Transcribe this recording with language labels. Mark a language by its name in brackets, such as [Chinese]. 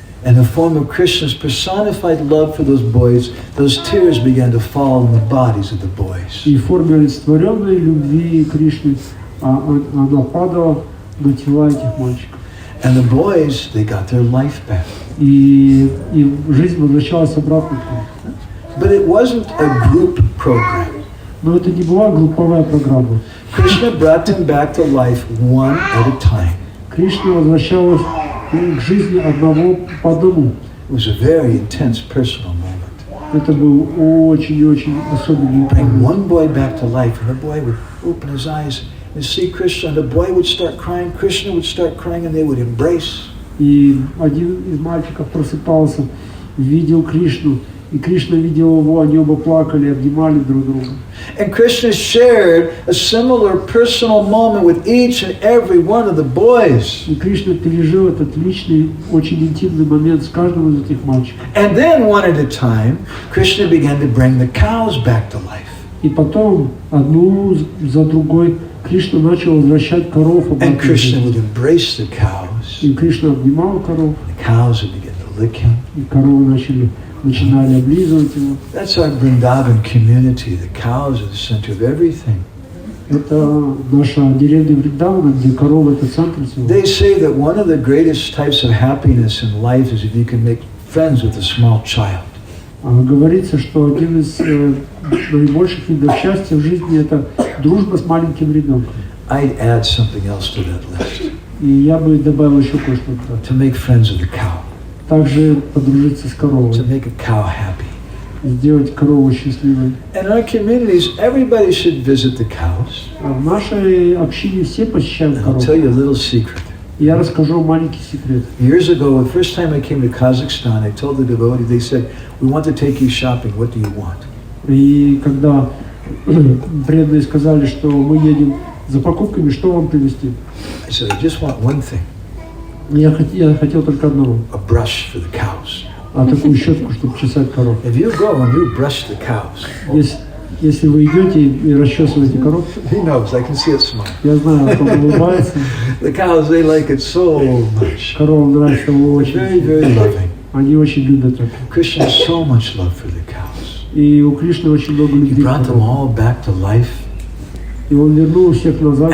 [English] In the form of Krishna's personified love for those boys, those tears began to fall on the bodies of the boys. [Russian] И в форме олицетворенной любви Кришны она падала на тела этих мальчиков. [English] And the boys, they got their life back. [Russian] И жизнь возвращалась обратно к ним. [English] But it wasn't a group program. [Russian] Но это не была групповая программа. [English] Krishna brought them back to life one at a time. [Russian] Кришна возвращалась к жизни одного по одному. [English] It was a very intense personal moment. [Russian] Это был очень-очень особенный [English] Bring [Russian] момент. [English] one boy back to life, and the boy would open his eyes and see Krishna, and the boy would start crying, Krishna would start crying, and they would embrace. [Russian] И один из мальчиков просыпался, видел Кришну, и Кришна видел его, они оба плакали, обнимали друг друга. [English] And Krishna shared a similar personal moment with each and every one of the boys. [Russian] И Кришна пережил этот личный, очень интимный момент с каждым из этих мальчиков. [English] And then one at a time, Krishna began to bring the cows back to life. [Russian] И потом, одну за другой, Кришна начал возвращать коров [English] And [Russian] обратно. [English] Krishna would embrace the cows. [Russian] И Кришна обнимал коров, [English] The cows would begin to lick him. [Russian] и коровы начинали облизывать его. [English] That's our Vrindavan community. The cows are the center of everything. [Russian] Это наша деревня Вриндавана, где коровы это центр всего. [English] They say that one of the greatest types of happiness in life is if you can make friends with a small child. [Russian] Говорится, что один из наибольших видов счастья в жизни это дружба с маленьким ребенком. [English] I'd add something else to that list. [Russian] И я бы добавил еще кое-что. [English] To make friends with a cow. [Russian] Также подружиться с коровой, [English] To make a cow happy. [Russian] сделать корову счастливой. [English] In our communities, everybody should visit the cows. [Russian] В нашей общине все посещают [English] And I'll [Russian] коров. [English] tell you a little secret. [Russian] Я расскажу маленький секрет. [English] Years ago, the first time I came to Kazakhstan, I told the devotee, they said, we want to take you shopping, what do you want? [Russian] И когда преданные сказали, что мы едем за покупками, что вам привезти? [English] I said, I just want one thing, [Russian] Я хотел только одного, [English] a brush for the cows. [Russian] такую щетку, чтобы чесать коров. [English] If you go and you brush the cows, [Russian] Если вы идете и расчесываете коров, [English] he knows, I can see it smile. [Russian] я знаю, как он улыбается, [English] The cows, they like it so much. [Russian] коровам нравится его [English] Very, very [Russian] очень. [English] loving. [Russian] Они очень любят это. [English] Krishna has so much love for the cows. [Russian] И у Кришны очень много [English] He [Russian] любви. [English] brought them all back to life. [Russian] И он вернул всех назад.